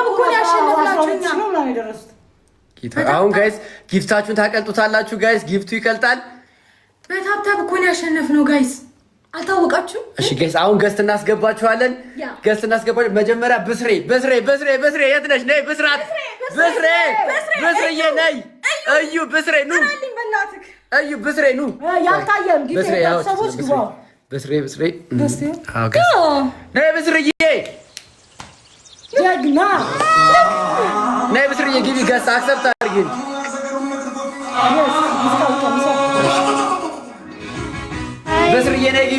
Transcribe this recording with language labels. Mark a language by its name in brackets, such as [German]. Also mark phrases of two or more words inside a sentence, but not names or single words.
[Amharic] እኮ ያሸነፍናችሁ ነው ነው የደረሱት። አሁን ጋይስ ጊፍታችሁን ታቀልጡታላችሁ። ጋይስ ጊፍቱ ይቀልጣል። በታብታብ እኮ ያሸነፍነው ጋይስ፣ አልታወቃችሁ? እሺ ጋይስ አሁን ገስት እናስገባችኋለን። ገስት እናስገባችሁ። መጀመሪያ ብስሬ የት ነሽ? ነይ ብስራት፣ ብስሬዬ ነይ። እዩ ብስሬ ኑ፣ እዩ ብስሬ ኑ። ያልታየም ጊዜ ሰዎች ግባ። ብስሬ አዎ ጋይስ ነይ ብስሬዬ፣ ጀግና ነይ ብስሬዬ ግቢ። [English] guest accept [Amharic] አድርጊኝ። ብስሬዬ ነይ ግቢ።